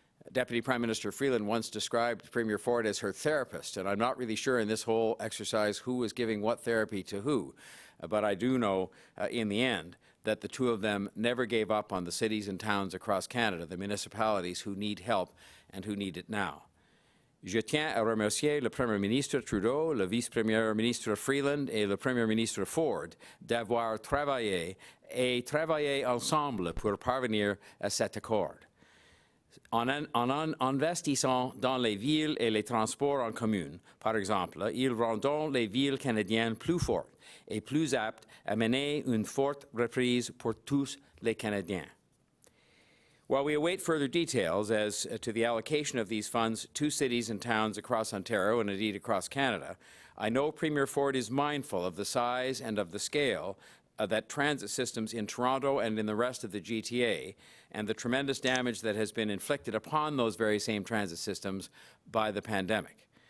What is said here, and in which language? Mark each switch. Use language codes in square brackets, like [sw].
[en] Deputy Prime Minister Freeland once described Premier Ford as her therapist, and I'm not really sure in this whole exercise who was giving what therapy to who, but I do know in the end that the two of them never gave up on the cities and towns across Canada, the municipalities who need help and who need it now. [fr] Je tiens à remercier le Premier ministre Trudeau, le Vice-Premier ministre Freeland et le Premier ministre Ford d'avoir travaillé ensemble pour parvenir à cet accord. En investissant dans les villes et les transports en commun, par exemple, ils rendront les villes canadiennes plus fortes et plus aptes à mener une forte reprise pour tous les Canadiens. [en] While we await further details as to the allocation of these funds to cities and towns across Ontario and indeed across Canada, I know Premier Ford is mindful of the size and of the scale that transit systems in Toronto and in the rest of the GTA and the tremendous damage that has been inflicted upon those very same transit systems by the pandemic.